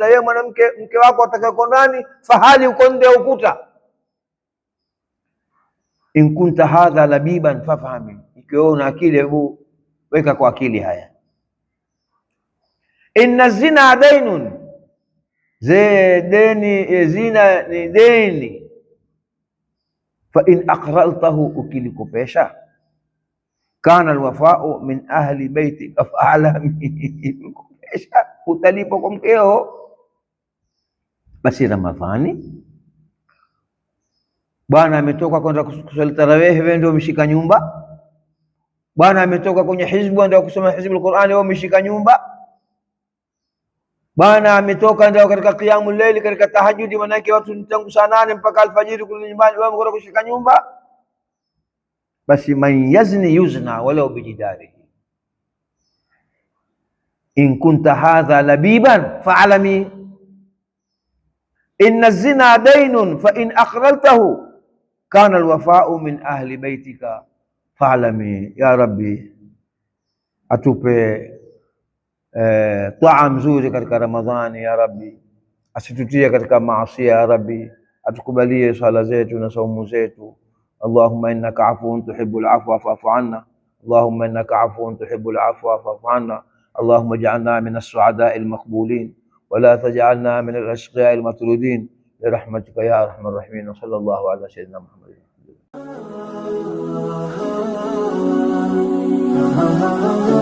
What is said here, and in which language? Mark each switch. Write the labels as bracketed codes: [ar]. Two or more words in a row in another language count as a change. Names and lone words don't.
[sw] Yeye mwanamke, mke wako atakayeko ndani, fahali uko nje ya ukuta. [ar] إن كنت ذا لبيب فافهم, [sw] ikiwa una akili, hebu weka kwa akili haya. [ar] إن الزنا دين, [sw] deni, zina ni deni. [ar] فإن أقرضته, ukilikopesha, كان الوفا من أهل بيتك فاعلم, [sw] kopesha utalipa kwa mkeo. Basi Ramadhani bwana ametoka kwenda kusali tarawih, wewe ndio umeshika nyumba. Bwana ametoka kwenye hizbu, ndio kusoma [ar] حزب القرآن, [sw] wewe umeshika nyumba. Bwana ametoka ndio katika [ar] قيام الليل, [sw] katika tahajjudi, manake watu tangu saa 8 mpaka alfajiri kule nyumbani, wewe umekwenda kushika nyumba. [ar] من يزن يزن ولو بجداره إن كنت ذا لبيب فاعلم إن الزنا دين فإن أقرضته كان الوفا من أهل بيتك فاعلم. يا ربي, [sw] atupe taa mzuri katika Ramadhani ya Rabbi, asitutie katika maasi ya Rabbi, atukubalie swala zetu na saumu zetu. [ar] اللهم إنك عفو تحب العفو فاعف عنا. اللهم إنك عفو تحب العفو فاعف عنا. اللهم اجعلنا من السعداء المقبولين ولا تجعلنا من الأشقياء المطرودين برحمتك يا أرحم الراحمين. وصلى الله على سيدنا محمد.